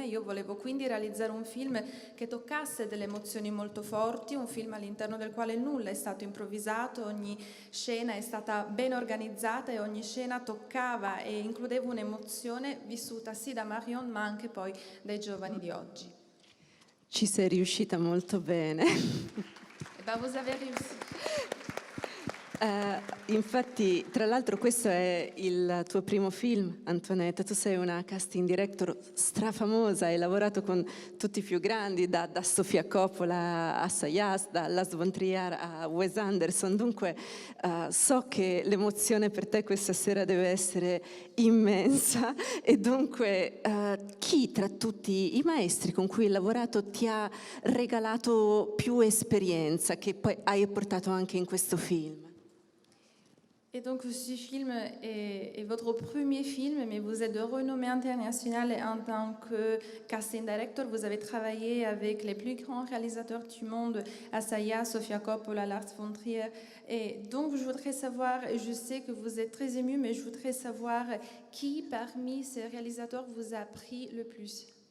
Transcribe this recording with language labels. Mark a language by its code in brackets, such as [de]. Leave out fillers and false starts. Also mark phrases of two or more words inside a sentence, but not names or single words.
[it] Io volevo quindi realizzare un film che toccasse delle emozioni molto forti, un film all'interno del quale nulla è stato improvvisato, ogni scena è stata ben organizzata e ogni scena toccava e includeva un'emozione vissuta sì da Marion ma anche poi dai giovani di oggi. Ci sei riuscita molto bene. [fr] Vous avez réussi. [it] Infatti, tra l'altro, questo è il tuo primo film, Antoinette. Tu sei una [en] casting director [it] strafamosa, hai lavorato con tutti i più grandi, da Sofia Coppola a Sayas, da Lars von Trier a Wes Anderson. Dunque, so che l'emozione per te questa sera deve essere immensa. E dunque, chi tra tutti i maestri con cui hai lavorato ti ha regalato più esperienza, che poi hai portato anche in questo film? [fr] Et donc ce film est votre premier film, mais vous êtes de renommée internationale en tant que [en] casting director. [fr] Vous avez travaillé avec les plus grands réalisateurs du monde, Assayas, Sofia Coppola, Lars von Trier. Et donc je voudrais savoir, je sais que vous êtes très ému, mais je voudrais savoir qui parmi ces réalisateurs vous a pris le plus?